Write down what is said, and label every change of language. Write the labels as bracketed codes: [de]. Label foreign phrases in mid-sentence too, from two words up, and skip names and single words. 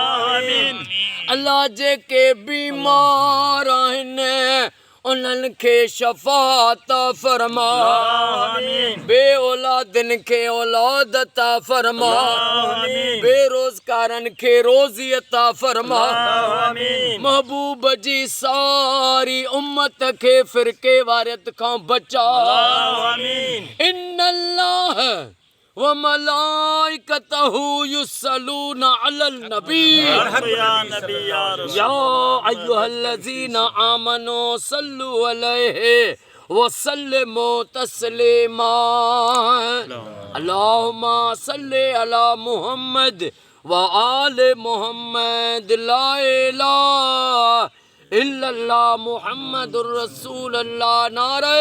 [sd] अल्लाह जेके बीमार आहिनि उन्हनि खे शफ़ाअत फरमा। बे औलादनि खे औलाद अता फरमा। बेरोज़गारनि खे रोज़ी अता फरमा। महबूब जी सारी उम्मत खे फ़िरके वारियत खां बचा। [ar] إن الله وملائكته يصلون على النبي يا أيها الذين آمنوا صلوا عليه وسلموا تسليما. اللهم صل على محمد وآل محمد. لا إله إلا الله محمد رسول الله.